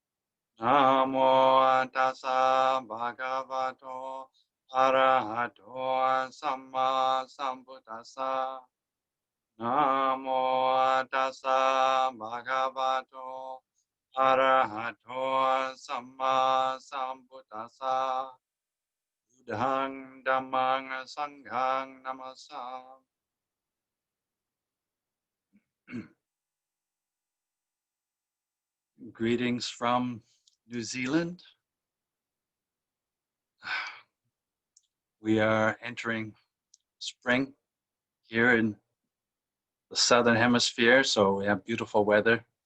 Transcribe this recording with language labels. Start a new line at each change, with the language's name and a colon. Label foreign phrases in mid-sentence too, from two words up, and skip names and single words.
Pali: Namo tassa bhagavato arahato samma sambuddhassa. Namo tassa bhagavato arahato samma sambuddhassa. Buddhang dhammang sanghang namasam.
English: Greetings from New Zealand. We are entering spring here in the southern hemisphere, so we have beautiful weather.